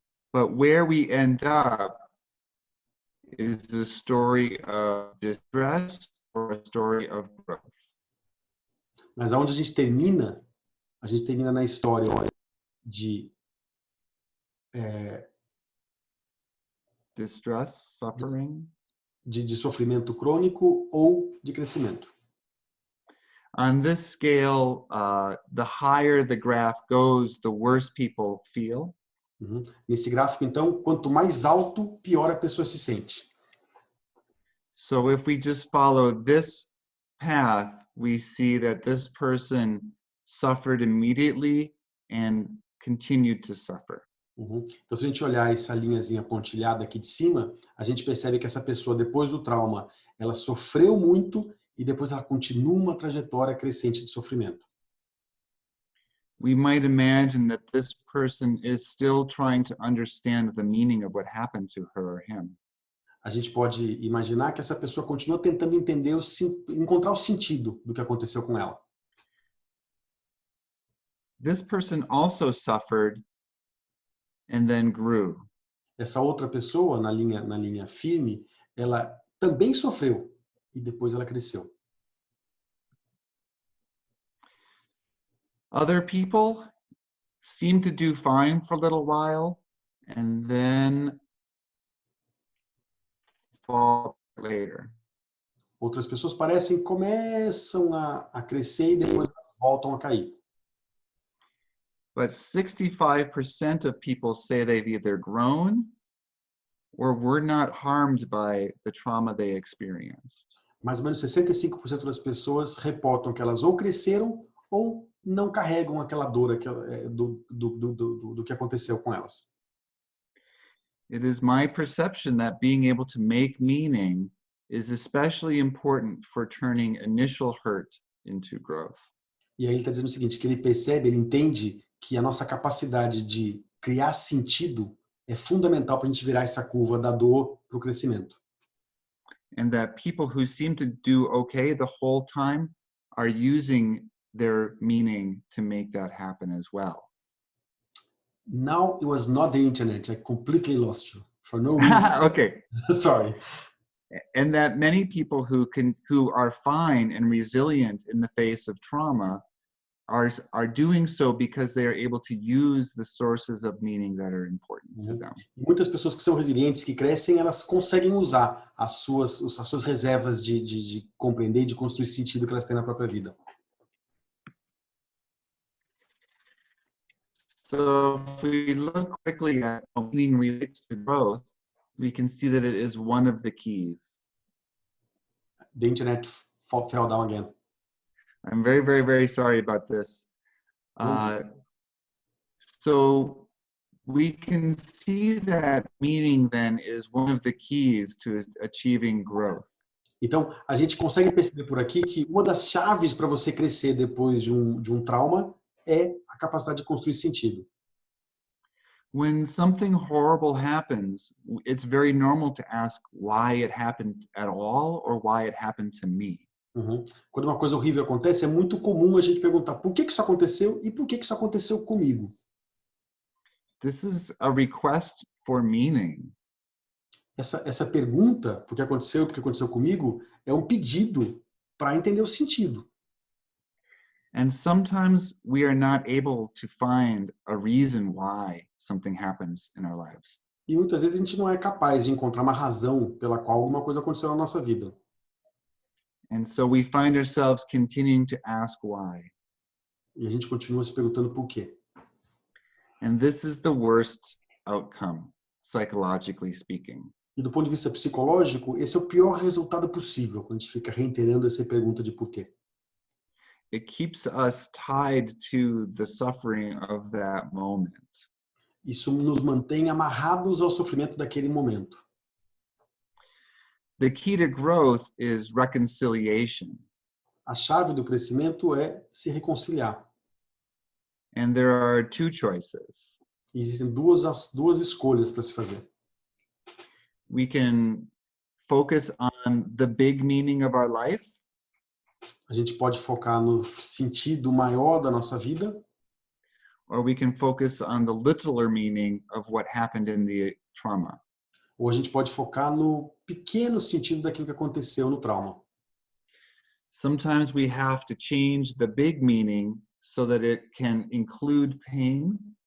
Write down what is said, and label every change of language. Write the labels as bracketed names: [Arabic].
[English] But where we end up is a story of distress or a story of growth. [Portuguese] Mas aonde a gente termina na história de [English] Distress, suffering. [Portuguese] De sofrimento crônico ou de crescimento. [English] On this scale, the higher the graph goes, the worse people feel. Uhum. [Portuguese] Nesse gráfico, então, quanto mais alto, pior a pessoa se sente. [English] So if we just follow this path, we see that this person suffered immediately and continued to suffer. Uhum. [Portuguese] Então, se a gente olhar essa linhazinha pontilhada aqui de cima, a gente percebe que essa pessoa, depois do trauma, ela sofreu muito e depois ela continua uma trajetória crescente de sofrimento. [English] We might imagine that this person is still trying to understand the meaning of what happened to her or him. [Portuguese] A gente pode imaginar que essa pessoa continua tentando entender, encontrar o sentido do que aconteceu com ela. [English] This person also suffered and then grew. [Portuguese] Essa outra pessoa, na linha firme, ela também sofreu e depois ela cresceu. [English] Other people seem to do fine for a little while and then fall later. [Portuguese] Outras pessoas começam a crescer e depois elas voltam a cair. [English] But 65% of people say they've either grown or were not harmed by the trauma they experienced. [Portuguese] Mais ou menos 65% das pessoas reportam que elas ou cresceram ou não carregam aquela dor do que aconteceu com elas. [English] It is my perception that being able to make meaning is especially important for turning initial hurt into growth. [Portuguese] E aí ele está dizendo o seguinte, que ele percebe, ele entende que a nossa capacidade de criar sentido é fundamental para a gente virar essa curva da dor para o crescimento. [English] And that people who seem to do okay the whole time are using their meaning to make that happen as well. Now it was not the internet. I completely lost you for no reason. Okay. Sorry. And that many people who are fine and resilient in the face of trauma are doing so because they are able to use the sources of meaning that are important to them. [Portuguese] Muitas pessoas que são resilientes, que crescem, elas conseguem usar as suas reservas de compreender e de construir sentido que elas têm na própria vida. [English] So if we look quickly at how meaning relates to growth, we can see that it is one of the keys. The internet fell down again. I'm very, very, very sorry about this. So we can see that meaning then is one of the keys to achieving growth. [Portuguese] Então, a gente consegue perceber por aqui que uma das chaves para você crescer depois de um trauma é a capacidade de construir sentido. [English] When something horrible happens, it's very normal to ask why it happened at all or why it happened to me. Uhum. [Portuguese] Quando uma coisa horrível acontece, é muito comum a gente perguntar por que isso aconteceu e por que isso aconteceu comigo. [English] This is a request for meaning. [Portuguese] Essa pergunta, por que aconteceu e por que aconteceu comigo, é um pedido para entender o sentido. [English] And sometimes we are not able to find a reason why something happens in our lives. [Portuguese] E muitas vezes a gente não é capaz de encontrar uma razão pela qual alguma coisa aconteceu na nossa vida. [English] And so we find ourselves continuing to ask why. [Portuguese] E a gente continua se perguntando por quê. [English] And this is the worst outcome, psychologically speaking. [Portuguese] E do ponto de vista psicológico, esse é o pior resultado possível, quando a gente fica reiterando essa pergunta de por quê. [English] It keeps us tied to the suffering of that moment. [Portuguese] Isso nos mantém amarrados ao sofrimento daquele momento. [English] The key to growth is reconciliation. [Portuguese] A chave do crescimento é se reconciliar. [English] And there are two choices. [Portuguese] E existem duas escolhas para se fazer. [English] We can focus on the big meaning of our life. [Portuguese] A gente pode focar no sentido maior da nossa vida, [English] Or we can focus on the littler meaning of what happened in the trauma. [Portuguese] ou a gente pode focar no pequeno sentido daquilo que aconteceu no trauma. [English] Sometimes we have to change the big meaning so that it can include pain.